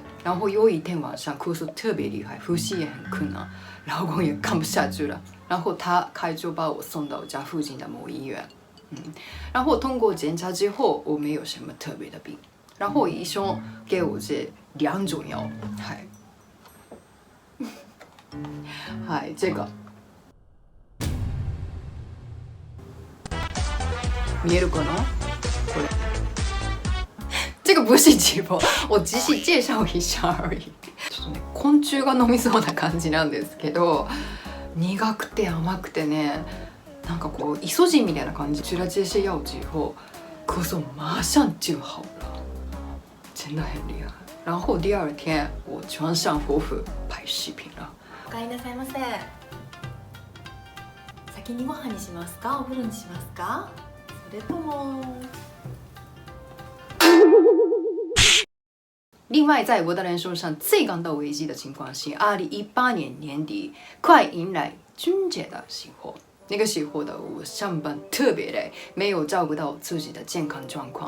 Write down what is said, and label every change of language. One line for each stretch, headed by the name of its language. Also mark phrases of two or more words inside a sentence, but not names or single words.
Chinese: 然后有一天晚上咳嗽特别厉害，呼吸也很困难，老公也看不下去了，然后他开车把我送到家附近的某医院。然后通过检查之后，我没有什么特别的病。然后医生给我这2种药，这个。
Japanese: 見えるかな？これ。
Chinese: 这个不是直播，我只是介紹一下而已。
Japanese: ちょっとね、昆虫が飲みそうな感じなんですけど、苦くて甘くてね、なんかこうイソジンみたいな感じ。
Chinese: 吃了这些药之后，咳嗽马上就好了，真的很厉害。然后第2天我穿上和服拍视频了。
Japanese: おかえりなさいませ。先にご飯にしますか？お風呂にしますか？それとも。
Chinese: 另外，在我的人生上最感到危机的情况是2018年年底，快迎来春节的时候。那个时候的我上班特别累，没有照顾到自己的健康状况。